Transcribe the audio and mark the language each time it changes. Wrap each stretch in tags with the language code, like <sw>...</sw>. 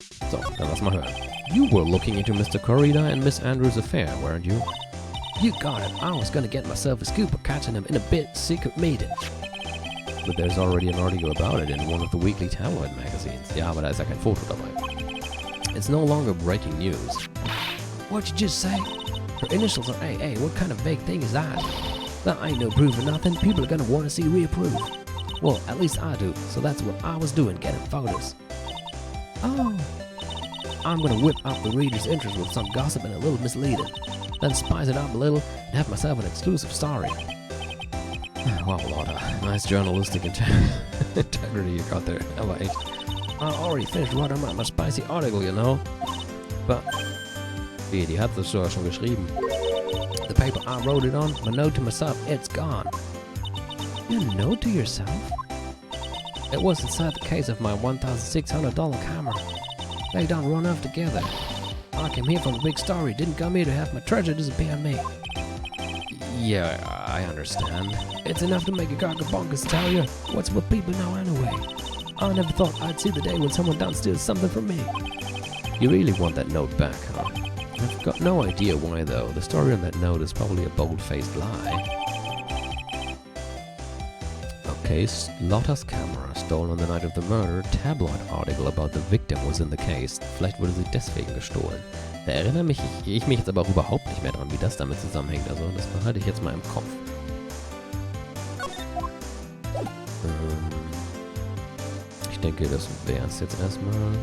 <de>So, dann lass mal hören.</de> <en>You were looking into Mr. Corrida and Miss Andrews' affair, weren't you? You got it. I was gonna get myself a scoop of catching him in a bit secret meeting. But there's already an article about it in one of the weekly tabloid magazines.</en> <de>Ja, aber da ist ja kein Foto dabei.</de> <en>It's no longer breaking news. What'd you just say? Her initials are AA. What kind of vague thing is that? That ain't no proof of nothing. People are gonna want to see real proof. Well, at least I do. So that's what I was doing, getting photos. Oh. I'm gonna whip up the reader's interest with some gossip and a little misleading. Then spice it up a little and have myself an exclusive story. Wow, Lotta. Nice journalistic integrity you got there.</en> <de>Aber echt.</de> <en>I already finished writing my spicy article, you know. But,</en> <de>wie, die hat das schon geschrieben.</de> <en>The paper I wrote it on, my note to myself, it's gone. Your note to yourself? It was inside the case of my $1,600 camera. They done run off together. I came here for a big story, didn't come here to have my treasure disappear on me. Yeah, I understand. It's enough to make a cock bonkers tell you. What's with people now anyway? I never thought I'd see the day when someone downstairs something from me. You really want that note back, huh? I've got no idea why though. The story on that note is probably a bold-faced lie. Okay, Lotta's camera, stolen on the night of the murder. Tabloid article about the victim was in the case.</en> <de>Vielleicht wurde sie deswegen gestohlen. Da erinnere mich jetzt aber auch überhaupt nicht mehr dran, wie das damit zusammenhängt. Also das behalte ich jetzt mal im Kopf. Ich denke, das wäre es jetzt erstmal.</de>